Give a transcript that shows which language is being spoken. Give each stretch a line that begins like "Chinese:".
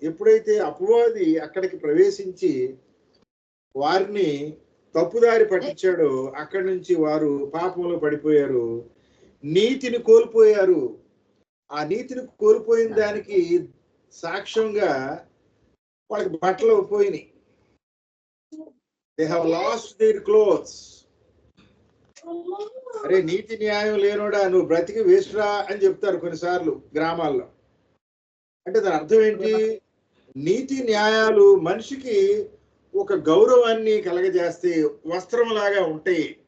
Telugu: ఎప్పుడైతే అపవాది అక్కడికి ప్రవేశించి వారిని తప్పుదారి పట్టించాడో అక్కడి నుంచి వారు పాపంలో పడిపోయారు, నీతిని కోల్పోయారు. ఆ నీతిని కోల్పోయిన దానికి సాక్ష్యంగా వాళ్ళకి బట్టలు పోయినాయి.
English: They have lost their clothes.
Telugu: అరే నీతి న్యాయం లేనోడా, నువ్వు బ్రతికి వేస్ట్రా అని చెప్తారు కొన్నిసార్లు గ్రామాల్లో. అంటే దాని అర్థం ఏంటి? నీతి న్యాయాలు మనిషికి ఒక గౌరవాన్ని కలగజేస్తే వస్త్రం లాగా ఉంటాయి.